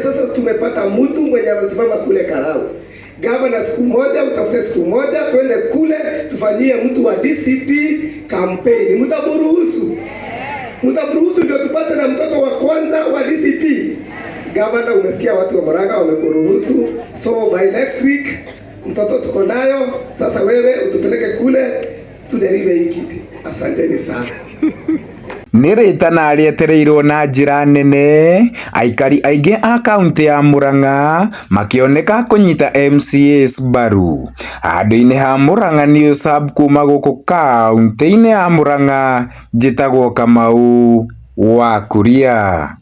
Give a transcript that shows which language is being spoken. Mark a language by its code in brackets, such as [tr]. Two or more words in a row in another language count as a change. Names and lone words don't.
[sw] Sasa tumepata mtu mwenye anasimama kule Karao. Gavana, siku moja utafute, siku moja twende kule tufanyie mtu wa DCP kampeni. Mtaburuhusu ndio tupate na mtoto wa kwanza wa DCP. Gavana, umesikia watu wa Murang'a wamekuruhusu, [en] so by next week [sw] mtoto tuko nayo. Sasa wewe utupeleke kule tuderive hii kiti. Asanteni sana. [ki] nĩ rĩtana rĩetereirwo na njĩra nene, aikari aingĩ a kaunti ya Murang'a makĩoneka kũnyita MCAs mbaru. Handũ-inĩ ha Murang'a News Hub kuma gũkũ kaunti-inĩ ya Murang'a, njĩtagwo Kamau wa Kuria.